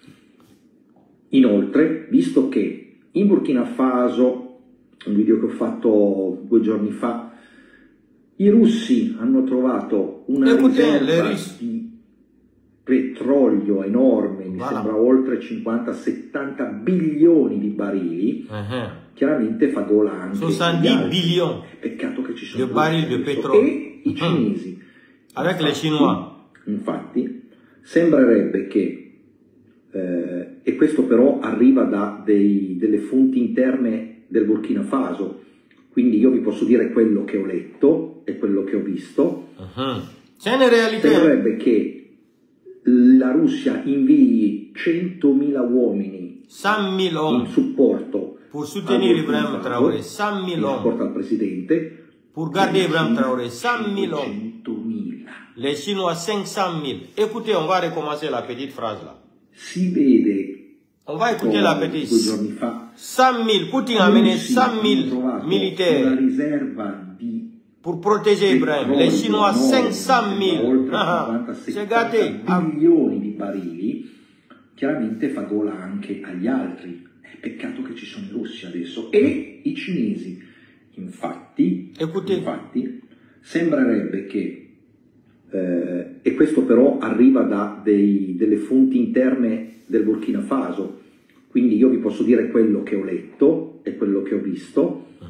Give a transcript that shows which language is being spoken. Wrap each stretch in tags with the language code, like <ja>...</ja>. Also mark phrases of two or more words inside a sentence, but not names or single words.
<it>Inoltre, visto che in Burkina Faso, un video che ho fatto 2 giorni fa, i russi hanno trovato una riserva di petrolio enorme, mi sembra oltre 50-70 bilioni di barili, chiaramente fa gola anche 70 bilioni. Peccato che ci sono di barili di petrolio. E i cinesi.</it> <fr>Avec les Chinois.</fr> <it>Infatti, sembrerebbe che, e questo però arriva da delle fonti interne del Burkina Faso, quindi io vi posso dire quello che ho letto e quello che ho visto, sembrerebbe che la Russia invii 100.000 uomini in supporto</it> <fr>pour soutenir Ibrahim Traoré, 100.000 hommes.</fr> <it>Supporto al presidente.</it> <fr>Pour garder Ibrahim Traoré, 100.000 hommes. Les Chinois, 500.000. Écoutez, on va recommencer la petite phrase là.</fr> <it>Si vede.</it> <fr>On va écouter la petite.</fr> <it>2 giorni fa.</it> <fr>100.000. Poutine a amené 100.000 militaires.</fr> <it>Una riserva di</it> <fr>pour protéger Ibrahim. Les Chinois, 500.000. C'est gâté.</fr> <it>Milioni di barili. Chiaramente fa gola anche agli altri. Peccato che ci sono i russi adesso e i cinesi. Infatti, sembrerebbe che, e questo però arriva da delle fonti interne del Burkina Faso, quindi io vi posso dire quello che ho letto e quello che ho visto,</it>